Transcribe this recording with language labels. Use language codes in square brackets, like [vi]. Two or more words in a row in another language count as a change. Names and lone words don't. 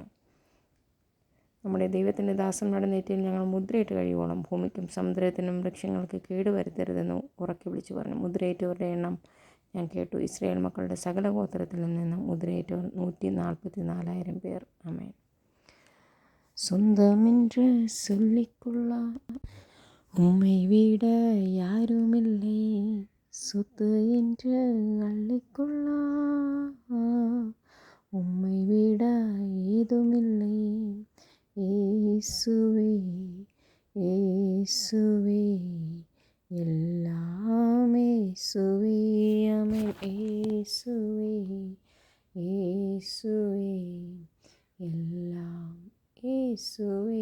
[ml] നമ്മുടെ ദൈവത്തിൻ്റെ ദാസന്മാരുടെ നെറ്റിയിൽ ഞങ്ങൾ മുദ്രയിട്ട് കഴിയുവോളം ഭൂമിക്കും സമുദ്രത്തിനും വൃക്ഷങ്ങൾക്ക് കേടുവരുത്തരുതെന്ന് ഉറക്കെ വിളിച്ചു പറഞ്ഞു. മുദ്രയേറ്റവരുടെ എണ്ണം ഞാൻ കേട്ടു. ഇസ്രായേൽ മക്കളുടെ സകല ഗോത്രത്തിൽ നിന്ന് മുദ്രയേറ്റവർ 144,000 പേർ. ആമേൻ. [ta] சொந்தமென்று சொல்லிக்கொள்ள உம்மை விட யாருமில்லை, சொத்து என்று அள்ளிக்கொள்ள உம்மை விட ஏதுமில்லை. [ml] യേശുവേ യേശുവേ എല്ലാം യേശുവേ. ആമേൻ. യേശുവേ യേശുവേ എല്ലാം യേശുവേ.